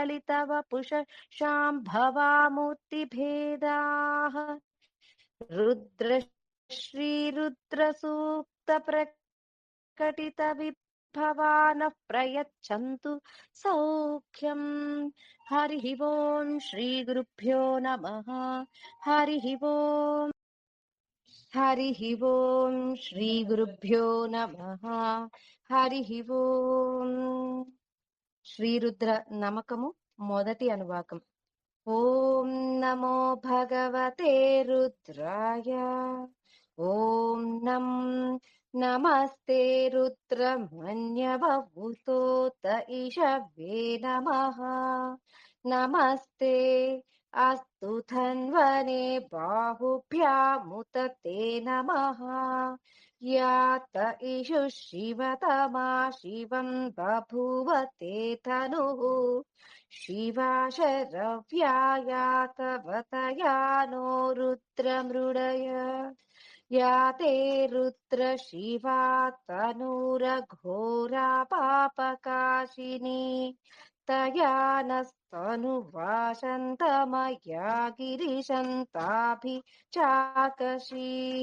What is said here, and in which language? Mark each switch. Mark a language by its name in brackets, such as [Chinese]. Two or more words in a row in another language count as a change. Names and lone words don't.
[Sanskrit] ललितवपुषाम्भवामूर्तिभेदाः रुद्रश्रीरुद्रसूक्तप्रकटितविभवानः प्रयच्छन्तु सौख्यम्। हरिः ओम् श्रीगुरुभ्यो नमः। हरिः ओम् हरिः ओम् श्रीगुरुभ्यो नमः। हरिः ఓం [Telugu] శ్రీరుద్ర నమకము మొదటి అనువాకం. [Sanskrit] ఓం నమో భగవతే రుద్రాయ. ఓం నమస్తే రుద్రమన్యవభూతోత ఇషవే నమః. నమస్తే అస్తు ధన్వనే బాహుభ్యాముత తే నమః. यात इषु शिवतमा शिवं बभूव ते तनुः शिवा शरव्यायातवतया नो रुद्रमृडय. या ते रुद्र शिवा तनूरघोरा पापकाशिनी तया नस्तनुवासन्तमया गिरिशन्ताभिचाकशीः.